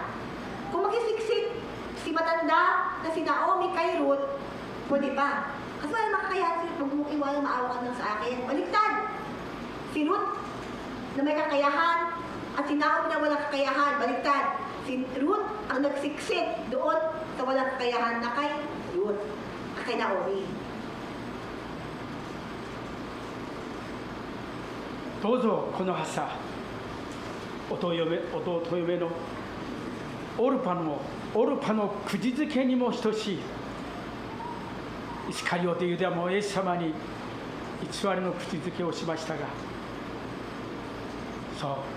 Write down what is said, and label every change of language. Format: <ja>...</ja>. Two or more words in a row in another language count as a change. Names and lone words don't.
<tl>Kung magsisiksik si matanda na si Naomi kay Ruth, pwede pa. Kasi wala makakayahan si Ruth, huwag mong iwanan, maawa ka lang sa akin. Baliktad! Si Ruth na may kakayahan at si Naomi na walang kakayahan, baliktad. Si Ruth ang nagsiksik doon sa walang kakayahan na kay Ruth, kay Naomi.</tl> <ja>どうぞこの朝、弟嫁のオルパのくじづけにも等しい、イスカリオテユダもイエス様に偽りのくじづけをしましたが、そう</ja>